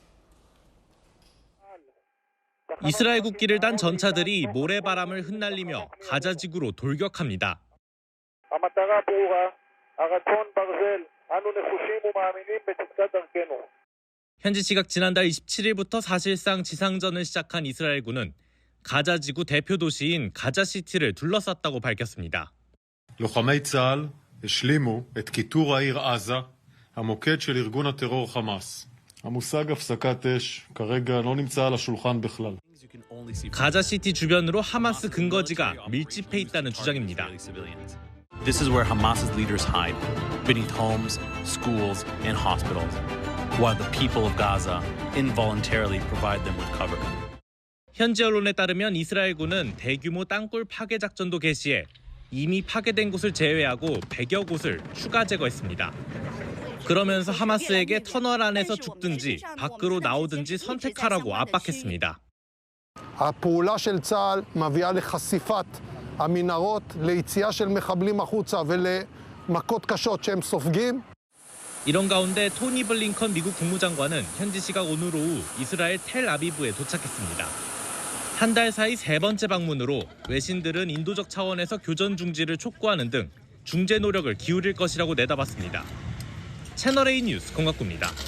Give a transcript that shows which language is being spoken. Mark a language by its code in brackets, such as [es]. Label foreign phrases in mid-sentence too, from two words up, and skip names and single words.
[ko] 이스라엘 국기를 단 전차들이 모래바람을 흩날리며 가자 지구로 돌격합니다. 현지 시각 지난달 27일부터 사실상 지상전을 시작한 이스라엘군은 가자 지구 대표 도시인 가자시티를 둘러쌌다고 밝혔습니다. [he] לוחמי צה"ל השלימו את כיתור העיר עזה, המוקד של ארגון הטרור חמאס. המושג הפסקת אש כרגע לא נמצא על השולחן בכלל. [ko] 가자시티 주변으로 하마스 근거지가 밀집해 있다는 주장입니다. [en] This is where Hamas's leaders hide, beneath homes, schools, and hospitals, while the people of Gaza involuntarily provide them with cover. [ko] 현지 언론에 따르면 이스라엘군은 대규모 땅굴 파괴 작전도 개시해 이미 파괴된 곳을 제외하고 100여 곳을 추가 제거했습니다. 그러면서 하마스에게 터널 안에서 죽든지 밖으로 나오든지 선택하라고 압박했습니다. [he] הפעולה של צה"ל מביאה לחשיפת המנהרות, ליציאה של מחבלים החוצה ולמכות קשות שהם סופגים. [ko] 이런 가운데 토니 블링컨 미국 국무장관은 현지 시각 오늘 오후 이스라엘 텔아비브에 도착했습니다. 한 달 사이 3번째 방문으로 외신들은 인도적 차원에서 교전 중지를 촉구하는 등 중재 노력을 기울일 것이라고 내다봤습니다. 채널A 뉴스 권갑구입니다.